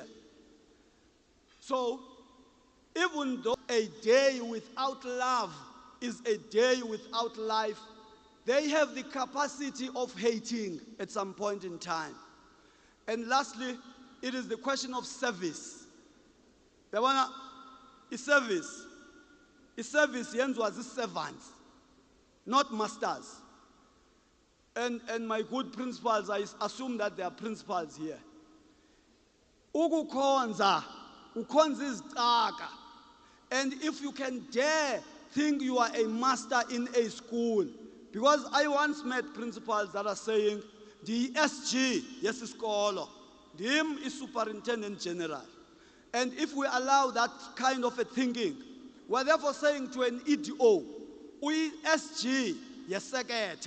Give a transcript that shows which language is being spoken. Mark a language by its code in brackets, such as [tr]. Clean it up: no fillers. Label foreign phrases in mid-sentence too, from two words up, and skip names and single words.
[en] So, even though a day without love is a day without life, they have the capacity of hating at some point in time. And lastly, it is the question of service. [xh] Service yenziwa zii-servants, [en] not masters. And my good principals, I assume that there are principals here. [xh] Ukukhonza, ukhonza izicaka. [en] And if you can dare think you are a master in a school, because I once met principals that are saying, the SG, yes, iskolo, him is superintendent general. And if we allow that kind of a thinking, we're therefore saying to an EDO, we SG, yes, sekete.